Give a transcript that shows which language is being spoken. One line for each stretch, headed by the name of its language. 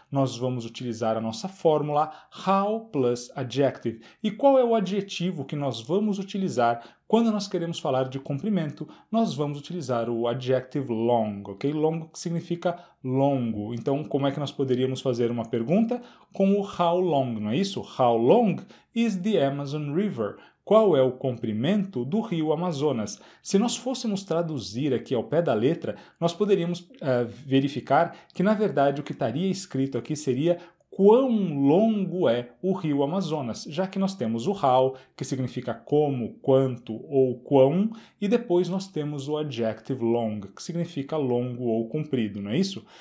Portuguese: Nós vamos utilizar a nossa fórmula
English: how plus adjective.
Portuguese: E qual é o adjetivo que nós vamos utilizar quando nós queremos falar de comprimento? Nós vamos utilizar o adjective long, ok? Long significa longo. Então, como é que nós poderíamos fazer uma pergunta? Com o how long, não é isso?
English: How long is the Amazon River?
Portuguese: Qual é o comprimento do rio Amazonas? Se nós fôssemos traduzir aqui ao pé da letra, nós poderíamos verificar que, na verdade, o que estaria escrito aqui seria quão longo é o rio Amazonas, já que nós temos o how, que significa como, quanto ou quão, e depois nós temos o adjective long, que significa longo ou comprido, não é isso?